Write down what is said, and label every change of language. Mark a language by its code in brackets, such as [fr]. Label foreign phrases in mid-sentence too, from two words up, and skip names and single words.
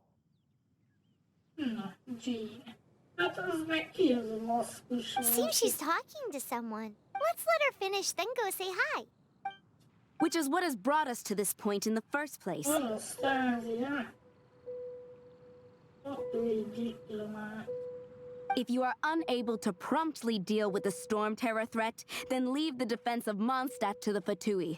[en] No, Jean. [hu] Hát az meg ki az a maszkus? [en] Seems she's talking to someone. Let's let her finish, then go say hi. Which is what has brought us to this point in the first place. If you are unable to promptly deal with the Storm Terror threat, then leave the defense of Mondstadt to the Fatui.